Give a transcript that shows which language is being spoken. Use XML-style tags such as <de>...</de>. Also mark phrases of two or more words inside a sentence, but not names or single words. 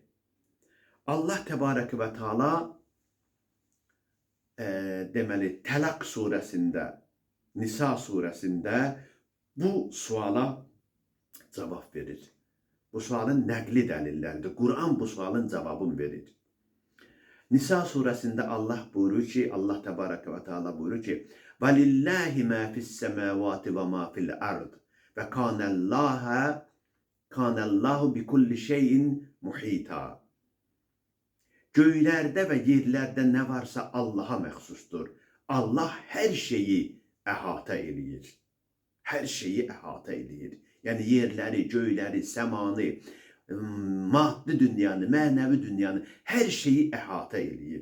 <az>Allah</az> <ar>تبارك وتعالى</ar> <az>deməli, Tələq surəsində, Nisa surəsində bu suala cavab verir. Bu sualın nəqli dəlilləridir. Qur'an bu sualın cavabını verir. Nisa surəsində Allah buyurur ki, Allah</az> <ar>تبارك وتعالى</ar> <az>buyurur ki,</az> <ar>وَلِلَّهِ مَا فِي السَّمَاوَاتِ وَمَا فِي الْأَرْضِ وَكَانَ اللّٰهُ بِكُلِّ شَيْءٍ مُحِيطًا.</ar> <az>Göylərdə və yerlərdə nə varsa Allaha məxsusdur. Allah hər şeyi əhatə eləyir. Hər şeyi əhatə eləyir. Yəni yerləri, göyləri, səmanı, maddi dünyanı, mənəvi dünyanı, hər şeyi əhatə eləyir.</az>